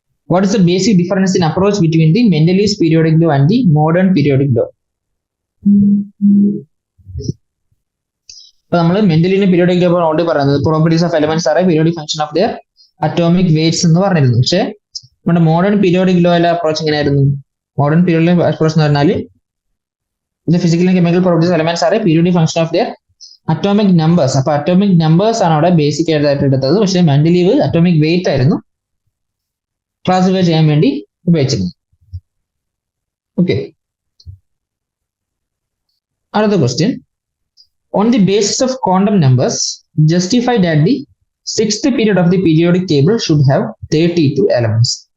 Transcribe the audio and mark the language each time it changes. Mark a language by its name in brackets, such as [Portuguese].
[English] What is the basic difference in approach between the Mendeleev's periodic law and the modern periodic law? [Malayalam] അപ്പൊ നമ്മൾ മെന്റലിന്റെ periodic law already പറയുന്നത് [English] properties of elements are periodic function of their atomic weights [Malayalam] എന്ന് പറഞ്ഞിരുന്നു. പക്ഷെ നമ്മുടെ modern periodic ലോയിലെ approach എങ്ങനെയായിരുന്നു? Modern periodic approach എന്ന് പറഞ്ഞാൽ [English] the physical and chemical properties of elements are a periodic function of their atomic numbers. [Malayalam] അപ്പൊ atomic numbers ആണ് അവിടെ ബേസിക് ആയിട്ട് എടുത്തത്. പക്ഷെ മെന്റലീവ് അറ്റോമിക് വെയിറ്റ് ആയിരുന്നു ക്ലാസിഫൈ ചെയ്യാൻ വേണ്ടി ഉപയോഗിച്ചിരുന്നത്. ഓക്കെ, അടുത്ത question. [English] On the basis of quantum numbers justify that the 6th period of the periodic table should have 32 elements.